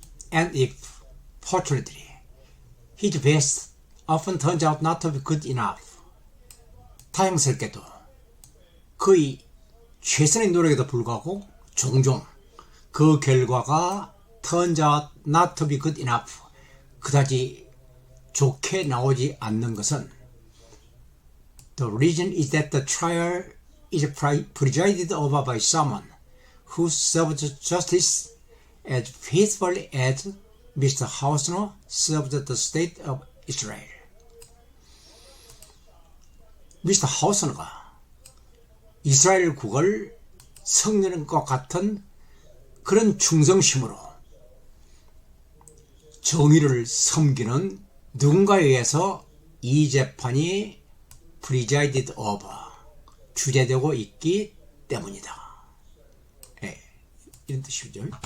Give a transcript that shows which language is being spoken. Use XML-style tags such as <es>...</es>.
<en>And if, fortunately, his best often turns out not to be good enough.</en> <ko>다행스럽게도 그의 최선의 노력에도 불구하고 종종 그 결과가</ko> <en>turns out not to be good enough.</en> <ko>그다지 좋게 나오지 않는 것은</ko> <en>The reason is that the trial is presided over by someone who served justice as faithfully as Mr. Hausner served the state of Israel.</en> <ko>미스터 하우스너가 이스라엘 국을 섬기는 것 같은 그런 충성심으로 정의를 섬기는 누군가에 의해서 이 재판이</ko> <en>presided over,</en> <ko>주재되고 있기 때문이다. 이런 뜻이죠.</ko>